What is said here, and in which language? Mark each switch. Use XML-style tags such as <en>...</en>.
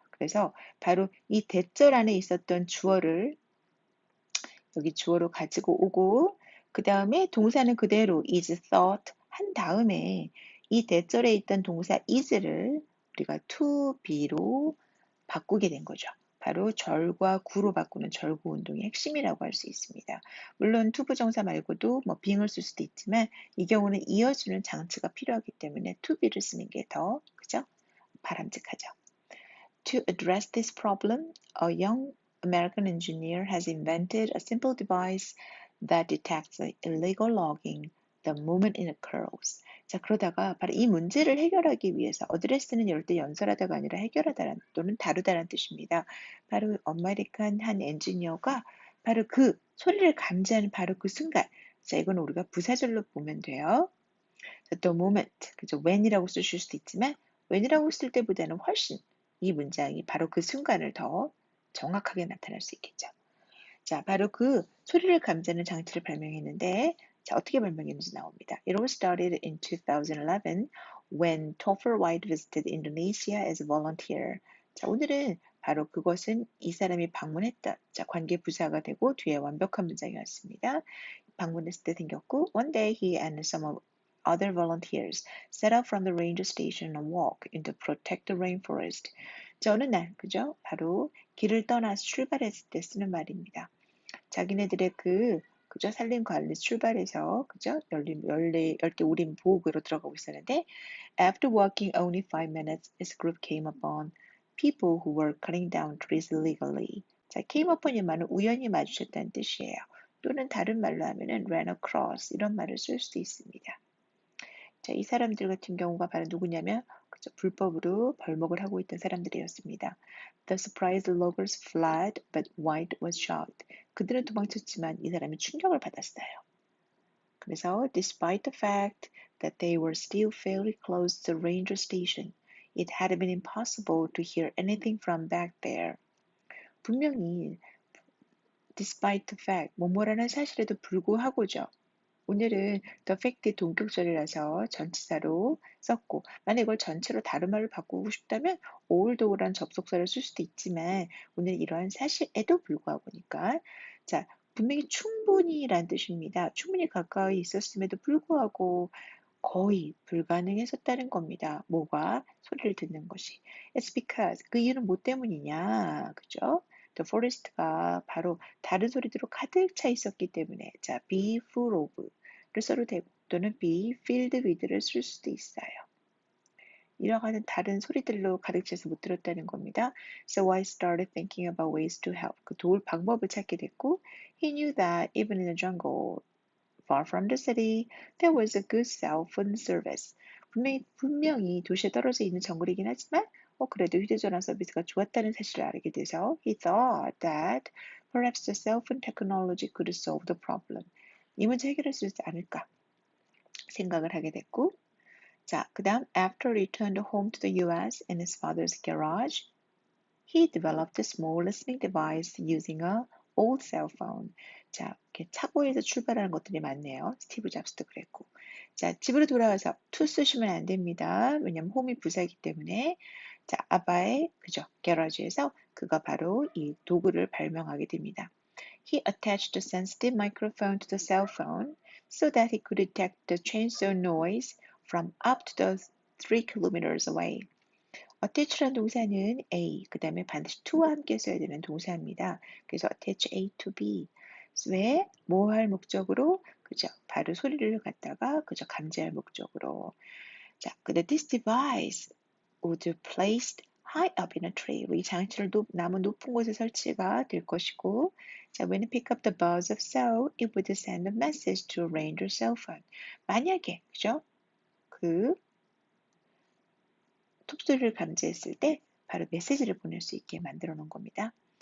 <ko>그래서 바로 이 대절 안에 있었던 주어를 여기 주어로 가지고 오고, 그 다음에 동사는 그대로 is thought 한 다음에 이 대절에 있던 동사 is를 우리가 to be로 바꾸게 된 거죠. 바로 절과 구로 바꾸는 절구 운동의 핵심이라고 할 수 있습니다. 물론 투부정사 말고도 뭐 being을 쓸 수도 있지만 이 경우는 이어주는 장치가 필요하기 때문에 to be를 쓰는 게 더 그죠? 바람직하죠.</ko> <en>To address this problem, a young American engineer has invented a simple device that detects illegal logging the moment it occurs.</en> <ko>자, 그러다가 바로 이 문제를 해결하기 위해서 어드레스는 이럴 때 연설하다가 아니라 해결하다란 또는 다루다란 뜻입니다. 바로 아메리칸 한 엔지니어가 바로 그 소리를 감지하는 바로 그 순간. 자, 이건 우리가 부사절로 보면 돼요. 자, the moment, 그죠? when이라고 쓰실 수도 있지만 when이라고 쓸 때보다는 훨씬 이 문장이 바로 그 순간을 더 정확하게 나타낼 수 있겠죠. 자, 바로 그 소리를 감지하는 장치를 발명했는데, 자, 어떻게 발명했는지 나옵니다.</ko> <en>It was started in 2011 when Topher White visited Indonesia as a volunteer.</en> <ko>자, 오늘은 바로 그것은 이 사람이 방문했던, 자, 관계 부사가 되고 뒤에 완벽한 문장이었습니다.</ko> <en>방문했을 때 생겼고, one day he and some of other volunteers set out from the ranger station and walk into protected rainforest.</en> <ko>자, 어느 날, 그죠? 바로 길을 떠나서 출발했을 때 쓰는 말입니다. 자기네들의 그죠? 산림 관리 출발해서, 그죠?</ko> <en>열대 우림 보호구로 들어가고 있었는데, after walking only 5 minutes, his group came upon people who were cutting down trees illegally.</en> <ko>자, came upon 이 말은 우연히 마주쳤다는 뜻이에요. 또는 다른 말로 하면은 ran across 이런 말을 쓸 수도 있습니다. 자, 이 사람들 같은 경우가 바로 누구냐면 그죠? 불법으로 벌목을 하고 있던 사람들이었습니다.</ko> <en>The surprised loggers fled, but White was shocked.</en> <ko>그들은 도망쳤지만 이 사람이 충격을 받았어요.</ko> <en>그래서 despite the fact that they were still fairly close to the ranger station, it had been impossible to hear anything from back there.</en> <ko>분명히 despite the fact, 뭐뭐라는 사실에도 불구하고죠. 오늘은 the fact의 동격절이라서 전치사로 썼고, 만약 이걸 전체로 다른 말로 바꾸고 싶다면 although란 접속사를 쓸 수도 있지만 오늘 이러한 사실에도 불구하고니까 자, 분명히 충분히란 뜻입니다. 충분히 가까이 있었음에도 불구하고 거의 불가능했었다는 겁니다. 뭐가? 소리를 듣는 것이. It's because 그 이유는 뭐 때문이냐? 그죠? The forest가 바로 다른 소리들로 가득 차 있었기 때문에 자, be full of 를 써도 되고 또는 be filled with 를 쓸 수도 있어요. 이러한 다른 소리들로 가득 차서 못 들었다는 겁니다.</ko> <en>So I started thinking about ways to help. 그 도울 방법을 찾게 됐고 He knew that even in the jungle far from the city, there was a good cell phone service.</en> <ko>분명히 도시에 떨어져 있는 정글이긴 하지만 그래도 휴대전화 서비스가 좋았다는 사실을 알게 돼서 he thought that perhaps the cell phone technology could solve the problem.</ko> <en>이 문제 해결할 수 있지 않을까 생각을 하게 됐고 자, 그 다음 after he returned home to the US in his father's garage, he developed a small listening device using a old cell phone.</en> <ko>자, 이렇게 차고에서 출발하는 것들이 많네요. 스티브 잡스도 그랬고. 자, 집으로 돌아와서 to 쓰시면 안 됩니다. 왜냐면 홈이 부사이기 때문에. 자, 아바의 그죠? 게러지에서 그가 바로 이 도구를 발명하게 됩니다.</ko> <en>He attached a sensitive microphone to the cell phone so that he could detect the chainsaw noise from up to the 3 kilometers away.</en> <ko>attach라는 동사는 A, 그 다음에 반드시 to와 함께 써야 되는 동사입니다. 그래서 attach A to B. 왜? 뭐 할 목적으로? 그죠? 바로 소리를 갖다가 그죠? 감지할 목적으로.</ko> <en>자, 근데 this device would be placed high up in a tree. 이 장치를 나무 높은 곳에 설치가 될 것이고, 자, when it pick up the buzz of sound, it would send a message to a ranger cell phone.</en> <ko>만약에, 그죠? 그 톱소리를 감지했을 때 바로 메시지를 보낼 수 있게 만들어 놓은 겁니다.</ko>